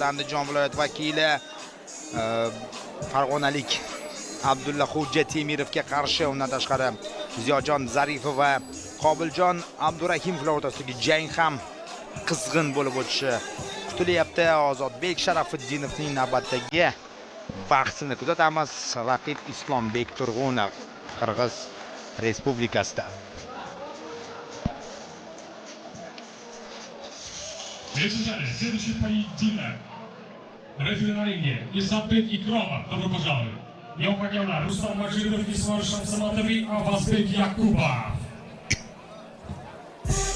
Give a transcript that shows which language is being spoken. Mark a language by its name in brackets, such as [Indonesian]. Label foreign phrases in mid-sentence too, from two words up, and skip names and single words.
[Uzbek] Andijon viloyati vakili farg'onalik Abdulla Xo'ja Temirovga qarshi, undan tashqari Ziyodjon Zaripov va Qobiljon Abdurahimov o'rtasidagi jang ham qizg'in bo'lib o'tishi kutilyapti. Ozodbek Sharafuddinovning navbatdagi bahsini kuzatamiz. Raqib Islombek Turg'unov, Qirg'iz Respublikasida. [Russian] Следующий поединок. Рефери на ринге. Исабек Икромов. Добро пожаловать. [Uzbek] Yon hakemlar Rustam Majidov, Ismoil Shamsamatov, Avazbek Yakubov.